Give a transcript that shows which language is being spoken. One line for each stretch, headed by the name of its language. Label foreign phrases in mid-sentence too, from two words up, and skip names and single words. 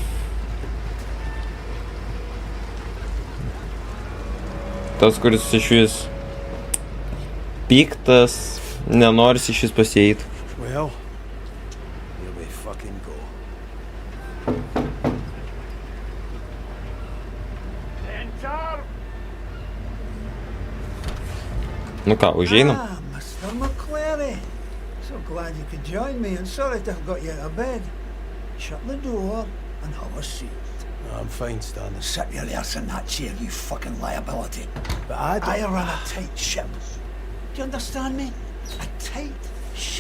Lithuanian: Tas, kuris išvis piktas, nenoris išvis pasieit.
English: Well, here we fucking go. enter.
Lithuanian: Nu ką, užeinam?
English: Mr. McClary. So glad you could join me, and sorry to have got you out of bed. Shut the door and have a seat. I'm fine, Stan. Sit your ass in that chair, you fucking liability. But I run a tight ship. Do you understand me? A tight ship.